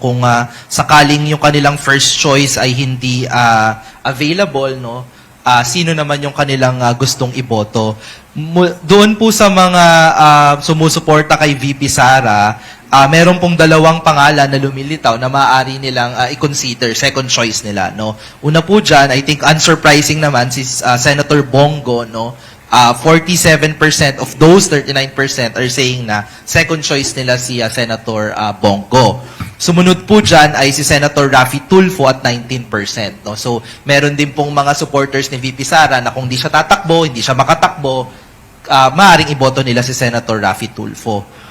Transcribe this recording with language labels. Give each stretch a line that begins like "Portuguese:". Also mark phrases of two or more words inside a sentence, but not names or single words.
Filipino: Kung sakaling yung kanilang
English: first choice
Filipino: ay hindi available, no? Sino naman yung kanilang gustong iboto? Doon po sa mga sumusuporta kay VP Sara, meron pong dalawang pangalan na lumilitaw na maaari nilang i-consider
English: second choice
Filipino: nila, no? Una po dyan,
English: I think unsurprising
Filipino: naman si Senator Bongo, no?
English: 47% of those 39% are saying na second choice
Filipino: nila si Senator Bongo. Sumunod po dyan ay si Senator Raffy Tulfo at 19%. No? So, meron din pong mga supporters ni VP Sara na kung di siya tatakbo, hindi siya makatakbo, maaaring iboto nila si Senator Raffy Tulfo.